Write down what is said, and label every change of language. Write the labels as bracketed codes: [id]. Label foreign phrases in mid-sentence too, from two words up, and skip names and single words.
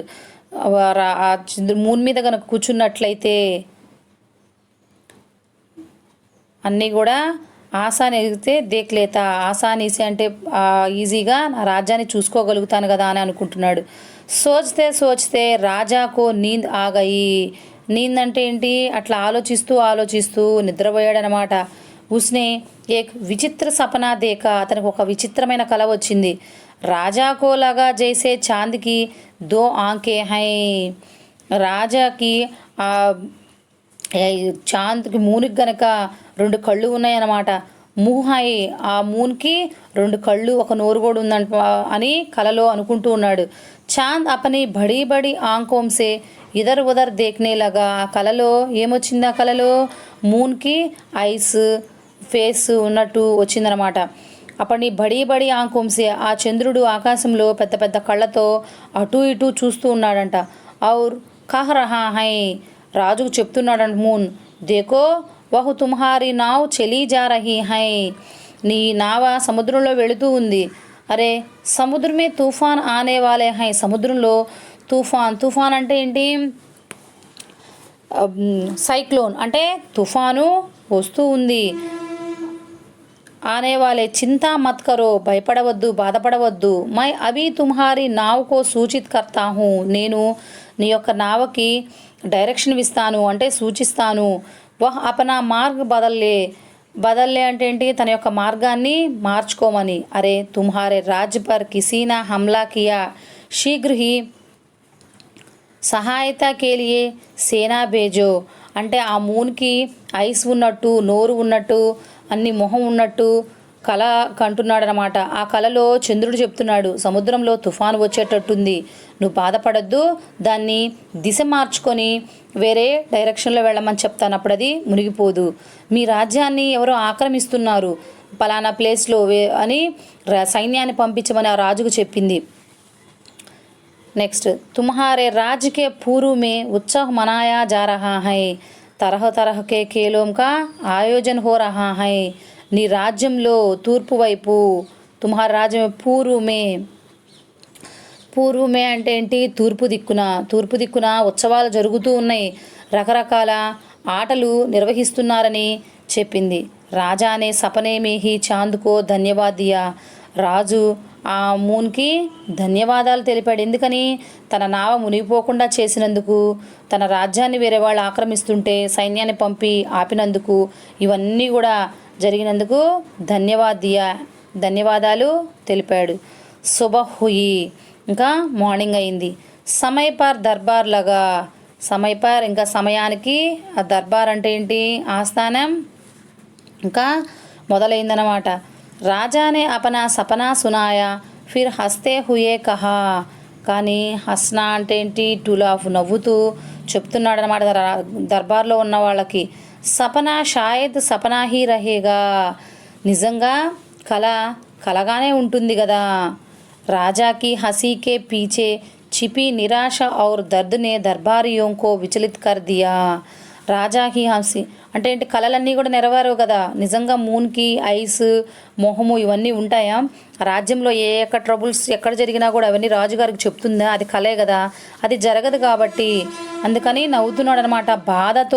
[te] ఆ మూన్ మీద కనుక కూర్చున్నట్లయితే అన్నీ కూడా [hi] आसानी एगिते देखलेता, [te] ఆసానీసి అంటే ఈజీగా నా రాజ్యాన్ని చూసుకోగలుగుతాను కదా అని అనుకుంటున్నాడు. [hi] सोचते सोचते राजा को नींद आ गई. [te] నీంద్ అంటే ఏంటి, అట్లా ఆలోచిస్తూ ఆలోచిస్తూ నిద్రపోయాడనమాట. [hi] उसने एक विचित्र सपना देखा, [te] అతనికి ఒక విచిత్రమైన కల వచ్చింది. రాజాకోలాగా [hi] जैसे चाँद की दो आँखें हैं, [te] రాజాకి చాంద్కి మూనికి గనక 2 కళ్ళు ఉన్నాయన్నమాట. మూహాయి ఆ మూన్కి 2 కళ్ళు, ఒక నోరు కూడా ఉందంట అని కలలో అనుకుంటూ ఉన్నాడు. [hi] चाँद अपनी बड़ी बड़ी आँखों से इधर उधर देखने लगा, [te] ఆ కలలో ఏమొచ్చింది, ఆ కలలో మూన్కి [en] eyes face [te] ఉన్నట్టు వచ్చిందనమాట. అప్పటి [hi] बड़ी बड़ी आँखों से [te] ఆ చంద్రుడు ఆకాశంలో పెద్ద పెద్ద కళ్ళతో అటు ఇటు చూస్తూ ఉన్నాడంట. [hi] और कह रहा है, [te] రాజుకు చెప్తున్నాడంట మూన్, [hi] देखो वह तुम्हारी नाव चली जा रही है, [te] నీ నావ సముద్రంలో వెళుతూ ఉంది. [hi] अरे समुद्र में तूफ़ान आने वाले है, [te] సముద్రంలో తుఫాన్, తుఫాన్ అంటే ఏంటి, సైక్లోన్ అంటే తుఫాను వస్తూ ఉంది. [hi] आने वाले चिंता मत करो, [te] భయపడవద్దు, బాధపడవద్దు. [hi] मैं अभी तुम्हारी नाव को सूचित करता हूँ, [te] నేను నీ యొక్క నావకి డైరెక్షన్ ఇస్తాను అంటే సూచిస్తాను. [hi] वह अपना मार्ग बदल ले, बदल ले [te] అంటే ఏంటి, తన యొక్క మార్గాన్ని మార్చుకోమని. [hi] अरे तुम्हारे राज पर किसी ने हमला किया, शीघ्र ही सहायता के लिए सेना भेजो, [te] అంటే ఆ మూన్కి ఐస్ ఉన్నట్టు, నోరు ఉన్నట్టు, అన్ని మొహం ఉన్నట్టు కళ కంటున్నాడనమాట. ఆ కళలో చంద్రుడు చెప్తున్నాడు, సముద్రంలో తుఫాను వచ్చేటట్టుంది, నువ్వు బాధపడద్దు, దాన్ని దిశ మార్చుకొని వేరే డైరెక్షన్లో వెళ్ళమని చెప్తాను, అప్పుడు అది మునిగిపోదు. మీ రాజ్యాన్ని ఎవరో ఆక్రమిస్తున్నారు పలానా ప్లేస్లో అని సైన్యాన్ని పంపించమని ఆ రాజుకు చెప్పింది. నెక్స్ట్, [hi] तुम्हारे राज के पूर्व में उत्सव मनाया जा रहा है, तरह तरह के खेलों का आयोजन हो रहा है, [te] నీ రాజ్యంలో తూర్పు వైపు, [hi] तुम्हार राज्य पूर्व में, [te] పూర్వమే అంటే ఏంటి, తూర్పు దిక్కున, తూర్పు దిక్కున ఉత్సవాలు జరుగుతూ ఉన్నాయి, రకరకాల ఆటలు నిర్వహిస్తున్నారని చెప్పింది. [hi] राजा ने सपने में ही चाँद को धन्यवाद दिया, [te] రాజు ఆ మూన్కి ధన్యవాదాలు తెలిపాడు. ఎందుకని, తన నావ మునిగిపోకుండా చేసినందుకు, తన రాజ్యాన్ని వేరే వాళ్ళు ఆక్రమిస్తుంటే సైన్యాన్ని పంపి ఆపినందుకు, ఇవన్నీ కూడా జరిగినందుకు [hi] धन्यवाद दिया, [te] ధన్యవాదాలు తెలిపాడు. [hi] सुबह हुई, [te] ఇంకా మార్నింగ్ అయింది. [hi] समय पर दरबार लगा, समय पर [te] ఇంకా సమయానికి, ఆ దర్బార్ అంటే ఏంటి, ఆస్థానం, ఇంకా మొదలైందనమాట. [hi] राजा ने अपना सपना सुनाया फिर हँसते हुए कहा, [te] కానీ హస్నా అంటే ఏంటి, [en] to laugh, [te] నవ్వుతూ చెప్తున్నాడు అనమాట దర్బార్లో ఉన్న వాళ్ళకి. [hi] सपना शायद सपना ही रहेगा, [te] నిజంగా కళ కలగానే ఉంటుంది కదా. [hi] राजा की हँसी के पीछे छिपी నిరాశ और दर्द ने दरबारियों को विचलित कर दिया, राजा की हँसी [te] అంటే ఏంటి, కళలన్నీ కూడా నెరవేరవు కదా. నిజంగా మూన్కి ఐస్, మొహము ఇవన్నీ ఉంటాయా, రాజ్యంలో ఏ యొక్క ట్రబుల్స్ ఎక్కడ జరిగినా కూడా అవన్నీ రాజుగారికి చెప్తుందా, అది కలే కదా, అది జరగదు కాబట్టి అందుకని నవ్వుతున్నాడు అనమాట బాధతో.